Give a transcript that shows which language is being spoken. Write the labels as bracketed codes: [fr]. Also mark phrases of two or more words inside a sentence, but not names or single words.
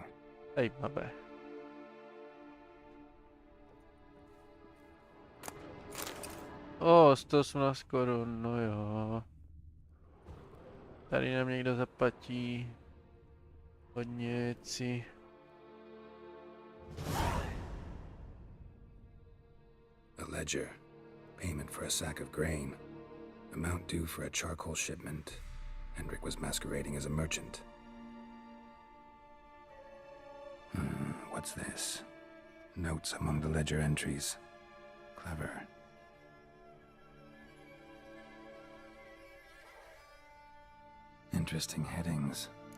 [cs] Zajímavé. O, 118 korun, no jo. Tady nám někdo zaplatí hodně věcí. [en] A ledger. Payment for a sack of grain. Amount due for a charcoal shipment. Hendrik was masquerading as a merchant. What's this? Notes among the ledger entries. Clever. Interesting headings.